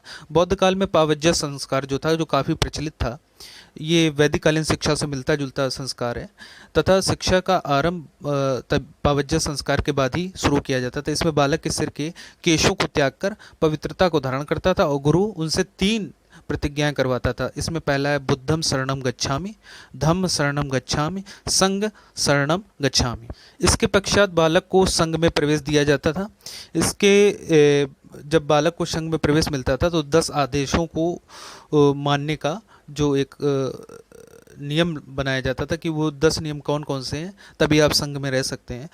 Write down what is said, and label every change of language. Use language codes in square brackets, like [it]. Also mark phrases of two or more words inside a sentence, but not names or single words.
[hi] बौद्ध काल में पावज्य संस्कार जो था, जो काफ़ी प्रचलित था, ये वैदिक कालीन शिक्षा से मिलता जुलता संस्कार है तथा शिक्षा का आरंभ पावज्य संस्कार के बाद ही शुरू किया जाता था। इसमें बालक के सिर के केशों को त्याग कर पवित्रता को धारण करता था और गुरु उनसे 3 प्रतिज्ञाएं करवाता था। इसमें पहला है [pi] बुद्धम शरणम गच्छामि, धम्म शरणम गच्छामि, संघ शरणम गच्छामि। [hi] इसके पश्चात बालक को संघ में प्रवेश दिया जाता था। जब बालक को संघ में प्रवेश मिलता था तो 10 आदेशों को मानने का जो एक नियम बनाया जाता था कि वो 10 नियम कौन कौन से हैं तभी आप संघ में रह सकते हैं।